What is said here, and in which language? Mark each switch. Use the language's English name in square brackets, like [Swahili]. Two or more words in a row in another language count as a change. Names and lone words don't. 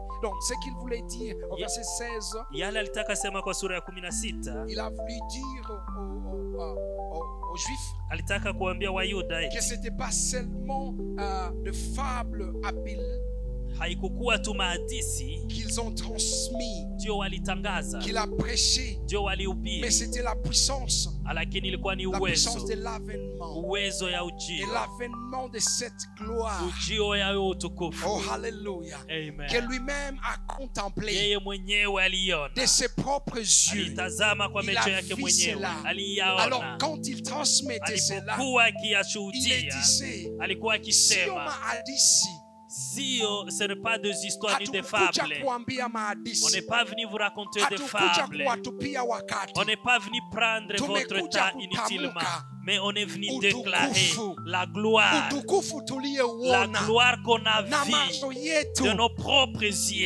[French] Donc ce qu'il voulait dire au verset 16, il a voulu dire aux Juifs que c'était pas seulement de fables habiles [Swahili] haikukuwa tu mahadithi [French] qu'ils ont transmis, [Swahili] ndio walitangaza, [French] qu'il a prêché, [Swahili] ndio walihubiri, [French] mais c'était la puissance, [Swahili] lakini ilikuwa ni [French] la puissance de l'avènement, [Swahili] uwezo ya ujio, [French] et l'avènement de cette gloire, [Swahili] ujio ya utukufu. [French] Oh hallelujah. Amen. Que lui-même a contemplé, [Swahili] yeye mwenyewe aliona [French] de ses propres yeux, [Swahili] alitazama kwa macho yake mwenyewe, aliyaona. [French] Alors quand il transmettait cela, il disait, [Swahili] alikuwa akisema, [French] ce n'est pas des histoires ni des fables. On n'est pas venu vous raconter des fables. On n'est pas venu prendre votre temps inutilement. Mais on est venu déclarer la gloire qu'on a vue de nos propres yeux.